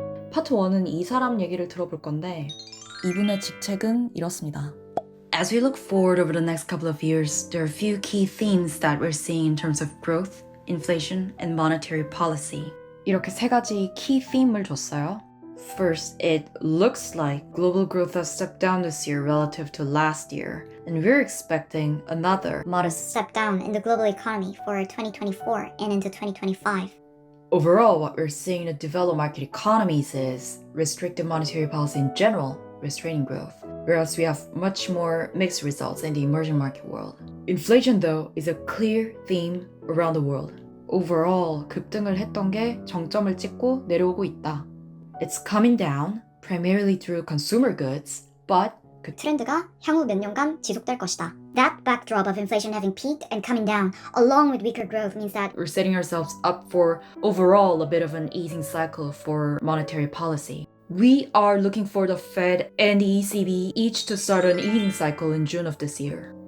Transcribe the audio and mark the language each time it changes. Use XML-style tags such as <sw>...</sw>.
<ko>파트 1은 이 사람 얘기를 들어볼 건데 이분의 직책은 이렇습니다.</ko> <en>As we look forward over the next couple of years, there are a few key themes that we're seeing in terms of growth, inflation, and monetary policy.</en> <ko>이렇게 세 가지 키 theme을 줬어요.</ko> <en>First, it looks like global growth has stepped down this year relative to last year, and we're expecting another modest step down in the global economy for 2024 and into 2025. Overall, what we're seeing in the developed market economies is restrictive monetary policy in general, restraining growth, whereas we have much more mixed results in the emerging market world. Inflation, though, is a clear theme around the world.</en> <ko>Overall, 급등을 했던 게 정점을 찍고 내려오고 있다.</ko> <en>It's coming down, primarily through consumer goods, but</en> <ko>그 트렌드가 향후 몇 년간 지속될 것이다.</ko> <en>That backdrop of inflation having peaked and coming down, along with weaker growth, means that we're setting ourselves up for overall a bit of an easing cycle for monetary policy. We are looking for the Fed and the ECB each to start an easing cycle in June of this year.</en>